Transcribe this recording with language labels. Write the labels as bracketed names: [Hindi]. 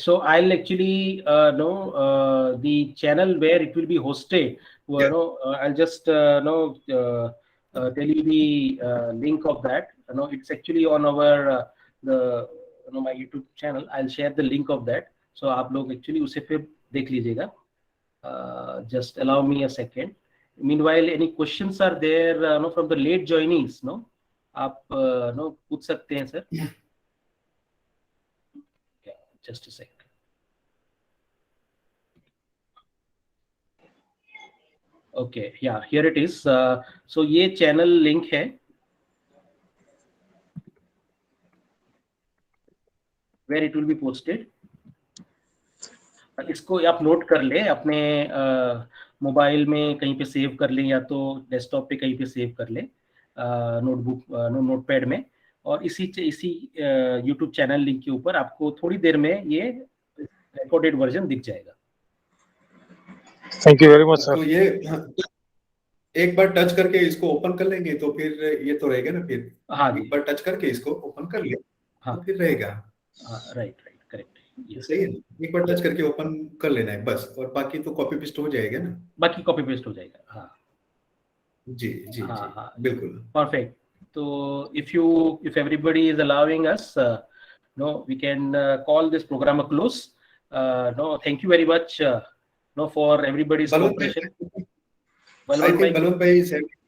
[English] So I'll actually know the channel where it will be hosted. I'll just tell you the link of that. It's actually on our my YouTube channel. I'll share the link of that. [Hindi] So आप लोग actually उसे फिर देख लीजिएगा. [English] Just allow me a second. Meanwhile, any questions are there from the late joinees? [Hindi] आप पूछ सकते हैं sir. [English] Just a second. Okay, yeah, here it is. So ये channel link है, where it will be posted. [Hindi] इसको आप note कर लें, अपने मोबाइल में कहीं पे सेव कर लें, या तो डेस्कटॉप पे कहीं पे सेव कर लें, नोटबुक नोटपैड में, और इसी YouTube चैनल लिंक के ऊपर आपको थोड़ी देर में ये रिकॉर्डेड वर्जन दिख जाएगा. [English] Thank you very much sir. [Hindi] तो ये एक बार टच करके इसको ओपन कर लेंगे तो फिर ये तो रहेगा ना. फिर हाँ, एक बार टच करके इसको ओपन कर ले, तो फिर रहेगा. [English] Right, correct. [Hindi] सही है. एक बार टच करके ओपन कर लेना है बस, और बाकी तो कॉपी पेस्ट हो जाएगा ना. बाकी कॉपी पेस्ट हो जाएगा. हाँ जी, बिल्कुल. [English] Perfect. So if everybody is allowing us, we can call this program a close. Thank you very much for everybody's cooperation. Balwan bhai said.